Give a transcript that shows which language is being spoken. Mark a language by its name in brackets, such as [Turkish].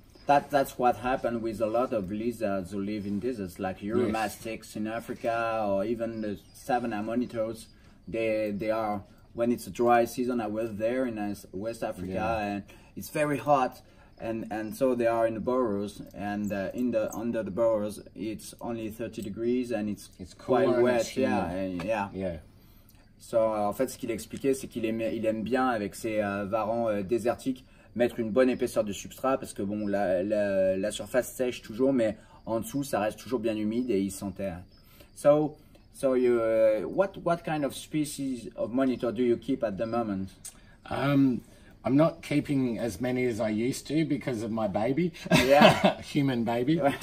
[English] That's what happened with a lot of lizards who live in deserts, like Uromastyx in Africa, or even the savanna monitors. They are, when it's a dry season, I was there in West Africa, and it's very hot, and so they are in the burrows, and under the burrows it's only 30 degrees, and it's quite wet. Yeah. [French] So, en fait, ce qu'il expliquait, c'est qu'il aime bien avec ses varans désertiques mettre une bonne épaisseur de substrat, parce que bon, la surface sèche toujours, mais en dessous ça reste toujours bien humide et il s'enterre. [English] So you, what kind of species of monitor do you keep at the moment? I'm not keeping as many as I used to because of my baby, human baby.